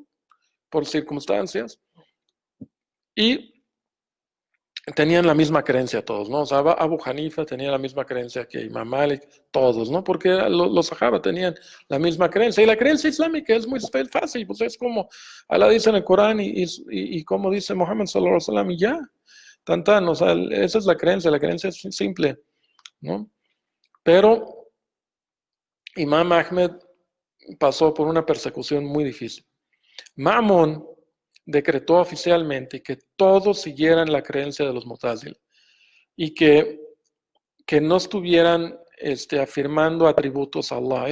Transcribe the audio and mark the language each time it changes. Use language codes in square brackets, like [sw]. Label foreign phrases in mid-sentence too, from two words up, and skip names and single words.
[es] Por circunstancias, y tenían la misma creencia todos, ¿no? O sea, Abu Hanifa tenía la misma creencia que Imam Malik, todos, ¿no? Porque los sahaba tenían la misma creencia. Y la creencia islámica es muy fácil, pues es como Allah dice en el Corán y como dice Muhammad [ar] صلى الله عليه وسلم, [es] y ya, o sea, esa es la creencia es simple, ¿no? Pero Imam Ahmed pasó por una persecución muy difícil. Ma'mun decretó oficialmente que todos siguieran la creencia de los Mu'tazila y que no estuvieran afirmando atributos a Allah.